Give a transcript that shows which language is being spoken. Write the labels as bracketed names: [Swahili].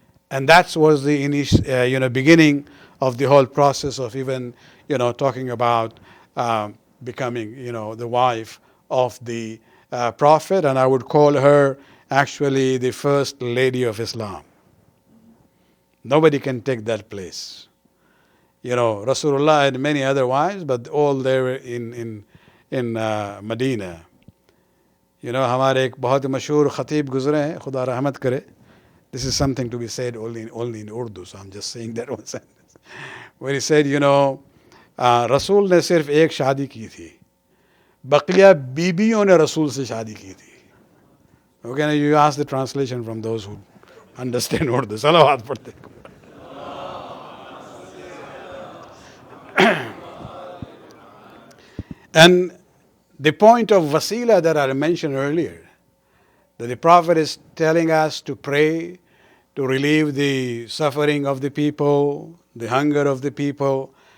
[English] And that was the beginning of the whole process of even, talking about becoming, the wife of the Prophet. And I would call her actually the first lady of Islam. Nobody can take that place. Rasulullah had many other wives, but all there in Medina. [Urdu] हमारे एक बहुत मशहूर खतीब गुजरे हैं, खुदा रहमत करे. [English] This is something to be said only in Urdu, so I'm just saying that one sentence. Where he said, [Urdu] रसूल ने सिर्फ एक शादी की थी, [English] बकिया बीबियों ने रसूल से शादी की थी. Okay, now you ask the translation from those who understand Urdu. [Urdu] Salawat padhte. [English] And the point of wasilah that I mentioned earlier, that the Prophet is telling us to pray, to relieve the suffering of the people, the hunger of the people.